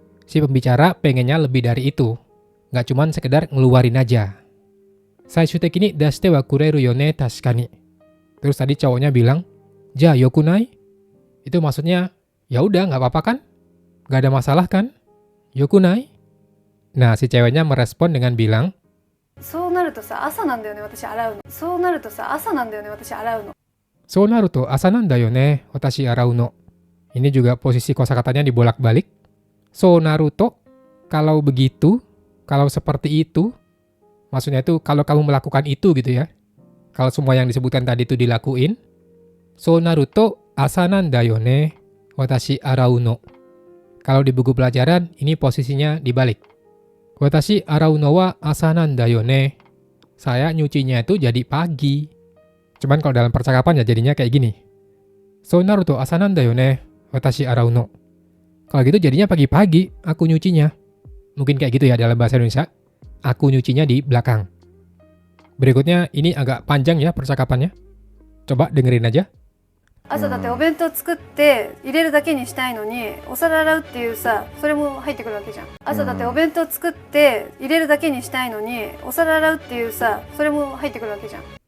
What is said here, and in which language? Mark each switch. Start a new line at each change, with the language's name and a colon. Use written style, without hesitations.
Indonesian: Si pembicara pengennya lebih dari itu. Nggak cuman sekedar ngeluarin aja.
Japanese: Saishuiteki ni dashite wa kureru yo ne tashikani.
Indonesian: Terus tadi cowoknya bilang,
Japanese: ja yokunai?
Indonesian: Itu maksudnya, ya udah nggak apa-apa kan? Nggak ada masalah kan? Yokunai? Nah, si ceweknya merespon dengan bilang,
Japanese: そうなるとさ朝なんだよね私洗うの、そうなるとさ朝なんだよね私洗うの。 So naruto asa nanda yo ne, watashi arau no.
Indonesian: Ini juga posisi kosakatanya dibolak-balik. So naruto, kalau begitu, kalau seperti itu, maksudnya itu kalau kamu melakukan itu gitu ya. Kalau semua yang disebutkan tadi itu dilakuin.
Japanese: So naruto asa nanda yo ne, watashi arau no.
Indonesian: Kalau di buku pelajaran, ini posisinya dibalik.
Japanese: Watashi arau no wa asa nanda yo ne.
Indonesian: Saya nyucinya itu jadi pagi. Cuman kalau dalam percakapan ya jadinya kayak gini.
Japanese: So naruto asa nanda yo ne, watashi arau no.
Indonesian: Kalau gitu jadinya pagi-pagi aku nyucinya. Mungkin kayak gitu ya dalam bahasa Indonesia. Aku nyucinya di belakang. Berikutnya ini agak panjang ya percakapannya. Coba dengerin aja.
Japanese: 朝だってお弁当作って入れるだけにしたいのにお皿洗うっていうさそれも入ってくるわけじゃん。朝だってお弁当作って入れるだけにしたいのにお皿洗うっていうさそれも入ってくるわけじゃん。